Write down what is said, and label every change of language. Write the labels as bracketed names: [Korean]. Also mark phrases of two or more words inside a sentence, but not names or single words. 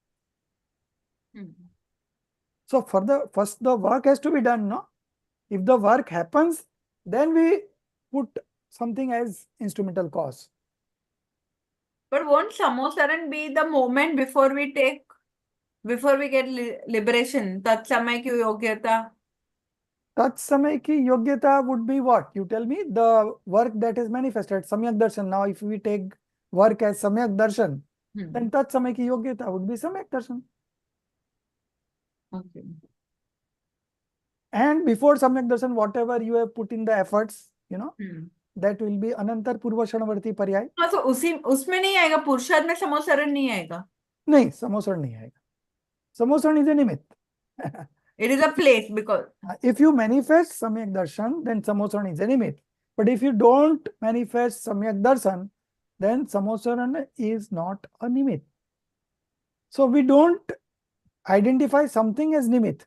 [English] So first the work has to be done, no? If the work happens, then we put something as instrumental cause. But won't Samosaran be the moment before we get liberation? [Hindi] तत् समय की योग्यता. तत् समय की योग्यता [English] would be what? You tell me, the work that is manifested, Samyak Darshan. Now if we take work as Samyak Darshan, then [Hindi] तत् समय की योग्यता [English] would be Samyak Darshan. Okay. And before Samyak Darshan, whatever you have put in the efforts, you know, that will be Anantar Purvashanavarti Paryay. [Hindi] So उसमें नहीं आएगा, पुरुषार्थ में Samosaran नहीं आएगा. नहीं, Samosaran नहीं आएगा. [English] Samosaran is a nimit. It is a place because if you manifest Samyak Darshan, then Samosaran is a nimit. But if you don't manifest Samyak Darshan, then Samosaran is not a nimit. So we don't identify something as nimit.